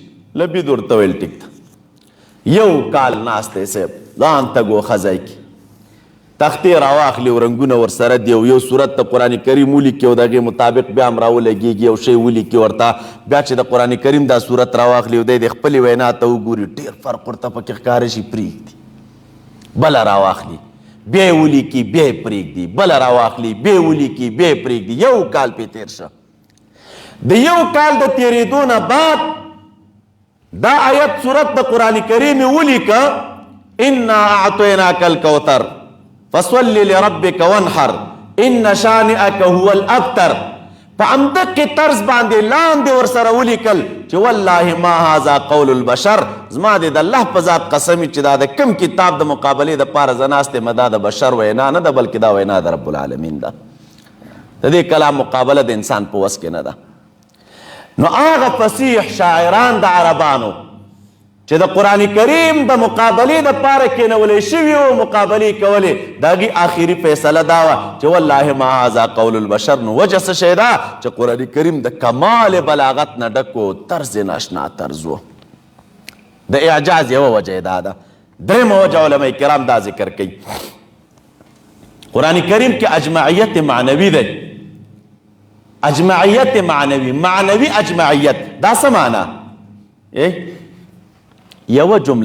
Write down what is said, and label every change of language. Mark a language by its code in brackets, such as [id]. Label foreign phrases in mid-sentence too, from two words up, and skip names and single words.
[ps] لبید ورته ویل ټیک ده یو کال ناست دی صاحب ځان ته ګوښه کې تختې راواخلي او رنګونه ورسره دي او یو صورت د قرآن کریم ولیکي او د هغې مطابق بیا هم راولګېږي یو شی ولیکي ورته بیا چې د قرآن کریم دا صورت راواخلي او دی د خپلې وینا ته وګوري ډېر فرق ورته پکې ښکاره شي پرېږدي بله راواخلي بیا یې ولیکي بیا یې پرېږدي بله راواخلي بیا یې ولیکي بیا یې پرېږدي یو کال پې تېر شه د یو کال د تېرېدو نه بعد دا آیت صورت د قرآن کریم یې ولیکه [ar] انا اعطیناک الکوثر فصل لربک وانحر ان شانئک هو الابتر [ps] په همدغې طرز باندې لاندې ورسره ولیکل چې [ar] والله ما هذا قول البشر [ps] زما دې د الله په ذات قسم چې دا د کوم کتاب د مقابلې دپاره زه ناست یم دا د بشر وینا نه ده بلکې دا وینا د [ar] رب العالمین [ps] ده د دې کلام مقابله د انسان په وس کې نه ده. نو هغه فصیح شاعران د عربانو چې د قرآن کریم د مقابلې دپاره کېنولی شوي وو مقابلې کولې د هغې آخري فیصله دا وه چې [ar] والله ما هذا قول البشر [ps] نو وجه څه شی ده چې قرآن کریم د کمال بلاغت نه ډک و طرز ناشنا طرز و د اعجاز یوه وجه یې دا ده. درېیمه وجه علما کرام دا ذکر کوي قرآن کریم کې اجمعیت معنوي دی اجمعیت معنوي اجمعیت دا څه معنا یوه جمله